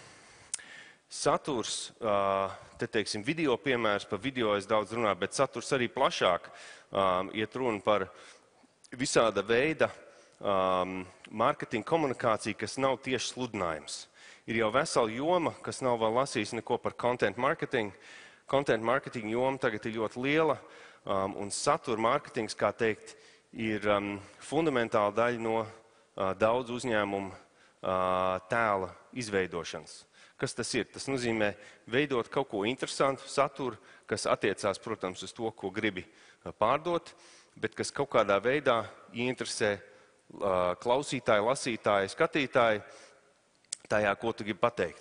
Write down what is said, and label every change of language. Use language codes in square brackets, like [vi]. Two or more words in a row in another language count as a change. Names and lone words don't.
[lv] Saturs, te teiksim, video piemērs, par video es daudz runāju, bet saturs arī plašāk iet runa par visāda veida mārketinga komunikāciju, kas nav tieši sludinājums. Ir jau vesela joma, kas nav vēl lasījis neko par [en] content marketing. Content marketing [lv] joma tagad ir ļoti liela, un satura mārketings, kā teikt, ir fundamentāla daļa no daudz uzņēmumu tēla izveidošanas. Kas tas ir? Tas nozīmē veidot kaut ko interesantu, saturu, kas attiecās, protams, uz to, ko gribi pārdot, bet kas kaut kādā veidā ieinteresē klausītāju, lasītāju, skatītāju tajā, ko tu gribi pateikt.